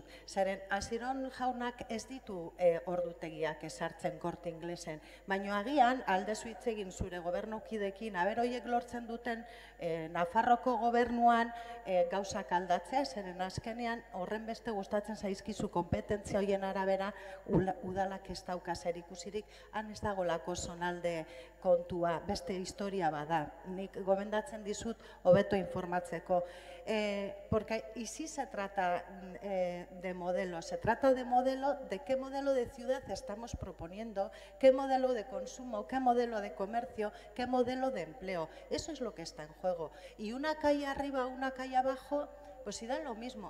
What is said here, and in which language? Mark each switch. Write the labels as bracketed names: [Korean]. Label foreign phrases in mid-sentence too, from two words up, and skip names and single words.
[Basque] Zeren, Asiron jaunak ez ditu ordutegiak esartzen Korte Inglesen, baina agian aldezu hitz egin zure gobernukidekin, aber horiek lortzen duten Nafarroko gobernuan gauzak aldatzea, zeren azkenean horren beste gustatzen zaizkizu kompetentzia horien arabera udalak ez dauka zerikusirik, han ez dagolako zonalde kontua, beste historia bada. Nik gomendatzen dizut hobeto informatzeko. [Spanish] Porque y sí se trata de modelo, se trata de modelo, de qué modelo de ciudad estamos proponiendo, qué modelo de consumo, qué modelo de comercio, qué modelo de empleo. Eso es lo que está en juego. Y una calle arriba, una calle abajo, pues si da lo mismo.